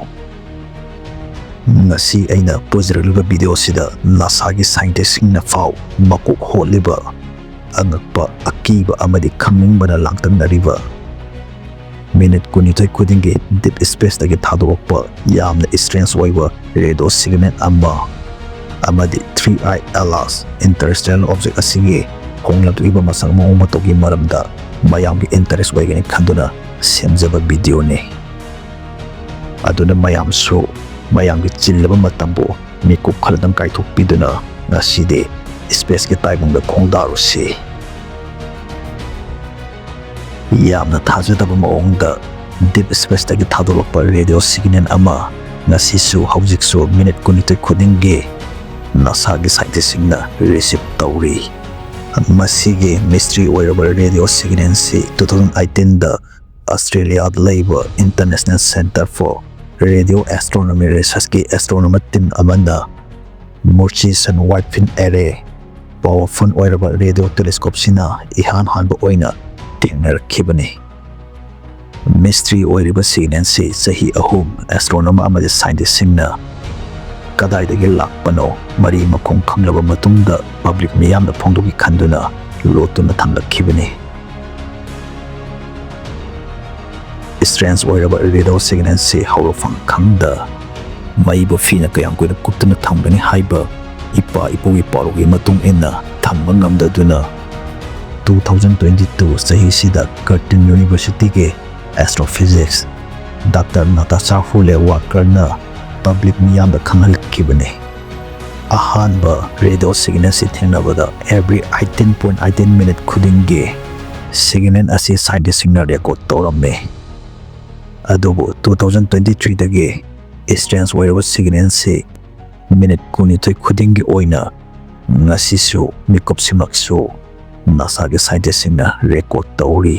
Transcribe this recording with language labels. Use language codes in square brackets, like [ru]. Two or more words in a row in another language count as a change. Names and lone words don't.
[mni] Ngasi aina poziraliba video sida NASA gi scientist na fau makuk holiba angakpa akiba amadi khamingbana langtanariba. Minute kunitoy kudingi [en] deep space [mni] dagi thadokpa yamna strange oiba [en] radio signal [mni] amadi 3i alas [en] interstellar object [mni] asigi honglatuiba masang maong matogi maramda mayamgi interest oigani khanduna semjaba video ne. Aduna mayamgi chillaba matambo mikup khaladam kaithokpiduna ngaside space ki taibungda khongdarusi. Yamna thajadaba maongda [en] deep space [mni] dagi thadolokpa [en] radio signal [mni] ama ngasisu haujiksu minute kunitoy kudingi NASA gi scientist na receive tawri. Masigi mystery oiraba [en] radio signal [mni] si 2018 da Australia Labor International Center for Radio Astronomy Research ki astronomer team amanda Murchison Whitefin Array powerful oiraba [en] radio telescope [mni] sina hanba oina tingnarakibani. Mystery oiriba signal si sahi ahum astronomer amadi scientist na kadaidagi lakpano mari makong khanglaba matungda public miyamna phongdogi khanduna lotuna thamlakhibani. Strange oiraba [en] radio signal [mni] si haurofang khangda maiba fina kayang kuina kuptuna thambani haiba ipugi parogi matung inna thamba ngamdaduna 2022 sahi sida Curtin University ke astrophysics Dr. Natasha Hule Walker public miyamda khangalkibani. Ahanba [en] radio signal [mni] si thengnabada [en] every 18.18 minute [mni] khudingi signal asi scientist na record tawramme. Adobo 2023 dagi strange oiraba signal si minute kunitoy khudingi oina ngasisu mikup simaksu NASA gi scientist na record tawri.